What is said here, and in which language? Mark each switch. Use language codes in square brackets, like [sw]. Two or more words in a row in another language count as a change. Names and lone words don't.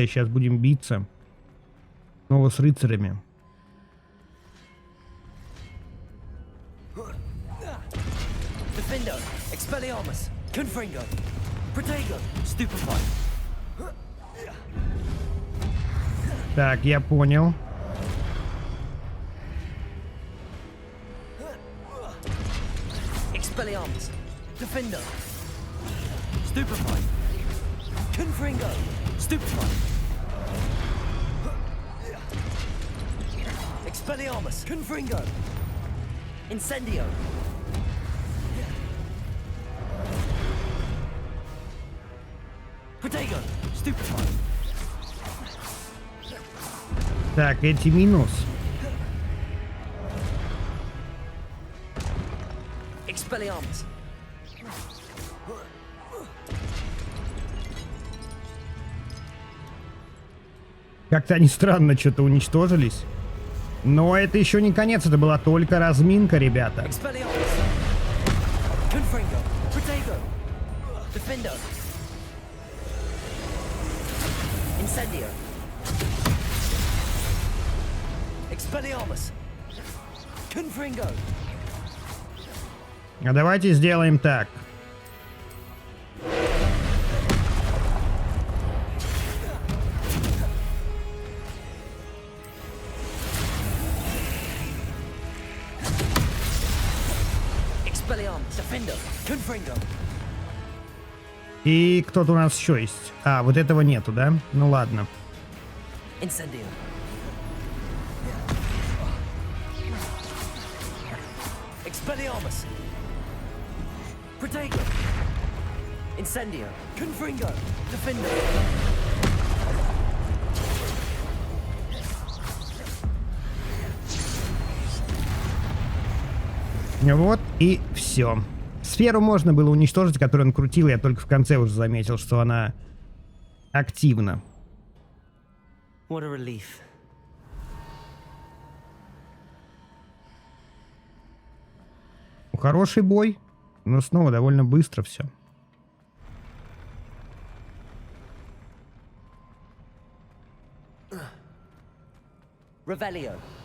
[ru] Сейчас будем биться. Снова с рыцарями. Defender, Expelliarmus, Confringo, Protego, Stupefy. Так, я понял. Expelliarmus, Defender, Stupefy, Confringo, Stupefy. Expelliarmus, Confringo, Incendio. Protego, Stupefy. Так, эти минус. Expelliarmus. Как-то они странно что-то уничтожились. Но это еще не конец, это была только разминка, ребята. Expelliarmus. Confringo, Protego, Defender. Incendio. Expelliarmus. Confringo. А давайте сделаем так. Expelliarmus. Defender. Confringo. И кто-то у нас еще есть. А, вот этого нету, да? Ну ладно. Incendio. Expelliarmus. Protego. Incendio. Confringo. Defender. Вот и все. Сферу можно было уничтожить, которую он крутил. Я только в конце уже заметил, что она активна. [en] What a relief. [ru] Хороший бой, но снова довольно быстро все. Revelio.